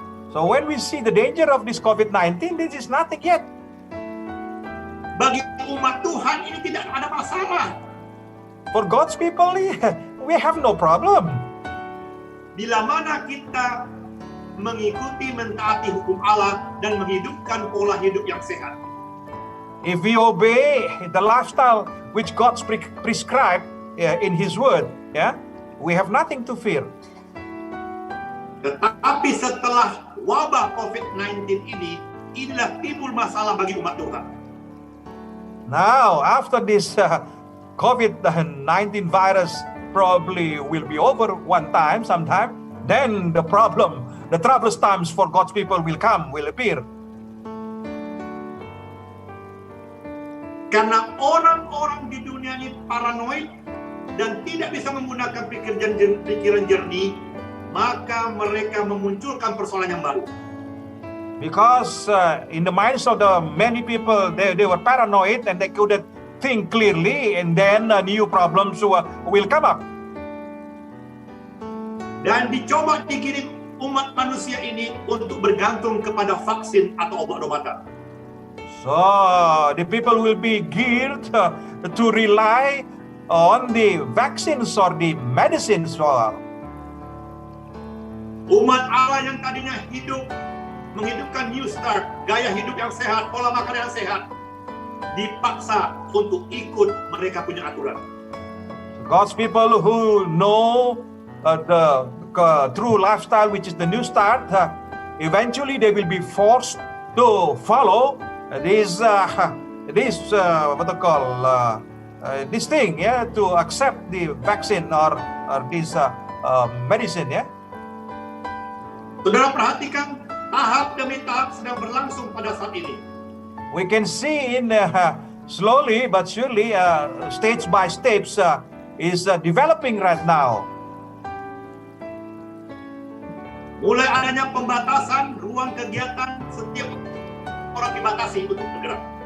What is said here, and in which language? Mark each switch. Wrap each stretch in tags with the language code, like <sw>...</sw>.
<en>So when we see the danger of this COVID-19, this is nothing yet.</en> <id>Bagi umat Tuhan ini tidak ada masalah.</id> <en>For God's people, we have no problem.</en> <id>Bila mana kita mengikuti mentaati hukum Allah dan menghidupkan pola hidup yang sehat.</id> <en>If we obey the lifestyle which God prescribed in His Word, we have nothing to fear.</en> <id>Tetapi setelah wabah COVID-19 ini, inilah timbul masalah bagi umat Tuhan.</id> <en>Now, after this COVID-19 virus probably will be over sometime, then the troublous times for God's people will appear.</en> <id>Karena orang-orang di dunia ini paranoid dan tidak bisa menggunakan pikiran jernih, maka mereka memunculkan persoalan yang baru.</id> <en>Because in the minds of the many people, they were paranoid and they couldn't think clearly, and then new problems will come up.</en> <id>Dan dicoba digiring umat manusia ini untuk bergantung kepada vaksin atau obat-obatan.</id> <en>So the people will be geared to rely on the vaccines or the medicines.</en> <id>Umat Allah yang tadinya hidup, menghidupkan New Start, gaya hidup yang sehat, pola makan yang sehat, dipaksa untuk ikut mereka punya aturan.</id> <en>God's people who know the true lifestyle, which is the New Start, eventually they will be forced to follow this this thing, yeah, to accept the vaccine or this medicine, yeah.</en> <id>Saudara perhatikan, tahap demi tahap sedang berlangsung pada saat ini.</id> <en>We can see in slowly but surely, stage by stage, is developing right now.</en> <id>Mulai adanya pembatasan ruang kegiatan, setiap orang dibatasi untuk bergerak.</id>